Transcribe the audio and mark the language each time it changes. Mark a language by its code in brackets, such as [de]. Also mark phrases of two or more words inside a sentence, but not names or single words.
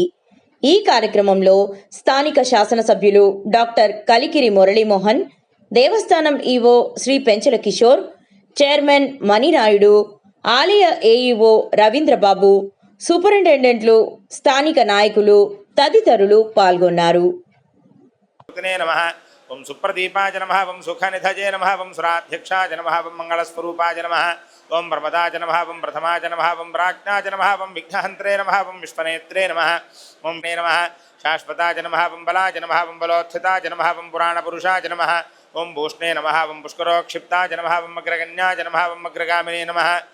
[te] ఈ కార్యక్రమంలో స్థానిక శాసనసభ్యులు డాక్టర్ కలికిరి మురళీమోహన్, దేవస్థానం ఈవో శ్రీ పెంచల కిషోర్, చైర్మన్ మణినాయుడు, ఆలయ ఏఈఓ రవీంద్రబాబు, సూపరింటెండెంట్లు, స్థానిక నాయకులు తదితరులు పాల్గొన్నారు. [sa] नमः ओं सुप्रदीपाय नमः ओं सुखनिधये नमः ओं सुराध्यक्षाय नमः ओं मंगलस्वरूपाय नमः ओं प्रमदाय नमः ओं प्रथमाय नमः ओं प्राज्ञाय नमः ओं विघ्नहन्त्रे नमः ओं विश्वनेत्रे नमः ओं मे नमः शाश्वताय नमः ओं बलाय नमः ओं बलोत्थिताय नमः ओं पुराणपुरुषाय नमः ओं भूष्णे नमः ओं पुष्करोक्षिप्ताय नमः ओं अग्रगण्याय नमः ओं अग्रगामिने नमः